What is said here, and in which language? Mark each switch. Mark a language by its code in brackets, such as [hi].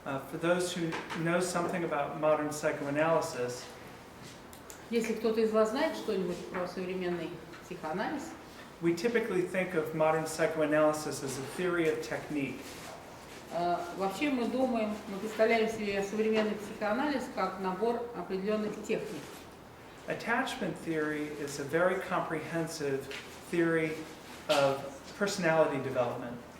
[en] For those who know something about modern psychoanalysis, [ru] Если кто-то из вас знает что-нибудь про современный психоанализ, [en] we typically think of modern psychoanalysis as a theory of technique. [ru] вообще мы представляем себе современный психоанализ как набор определенных техник. [en] Attachment theory is a very comprehensive theory of personality development.